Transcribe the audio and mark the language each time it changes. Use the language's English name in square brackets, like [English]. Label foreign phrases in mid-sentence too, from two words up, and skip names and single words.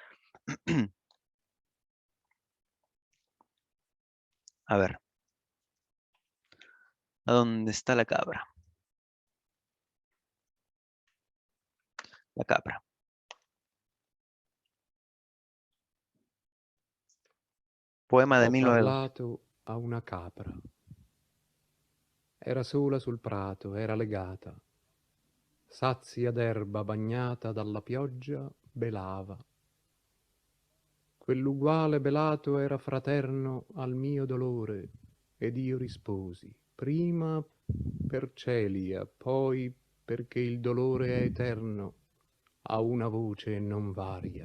[Spanish] A ver. ¿A dónde está la cabra? La cabra. Poema de 1912. [Italian] Ho parlato a una capra. Era sola sul prato, era legata. Sazia d'erba bagnata dalla pioggia, belava. Quell'uguale belato era fraterno al mio dolore, ed io risposi, prima per celia, poi perché il dolore è eterno, ha una voce non varia.